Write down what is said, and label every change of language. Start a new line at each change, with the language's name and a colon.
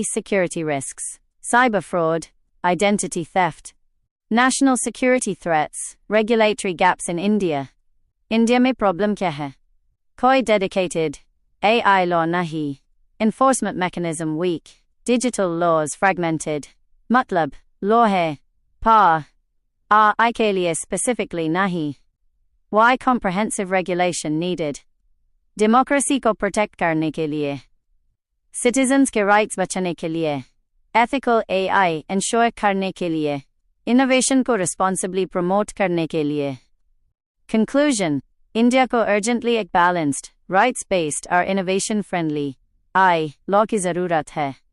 English: Security risks, cyber fraud, identity theft, national security threats, regulatory gaps in India. India
Hindi: में
English: problem
Hindi: क्या है? कोई
English: dedicated AI law
Hindi: नहीं,
English: Enforcement mechanism weak, digital laws fragmented.
Hindi: मतलब law है पर AI के लिए स्पेसिफिकली नहीं।
English: Why comprehensive regulation needed?
Hindi: Democracy को प्रोटेक्ट करने के लिए, सिटीजन्स के राइट्स बचाने के लिए, एथिकल AI इंश्योर करने के लिए, इनोवेशन को रिस्पॉन्सिबली प्रमोट करने के लिए। कंक्लूजन, इंडिया को अर्जेंटली एक बैलेंस्ड, राइट्स बेस्ड और इनोवेशन फ्रेंडली AI लॉ की जरूरत है।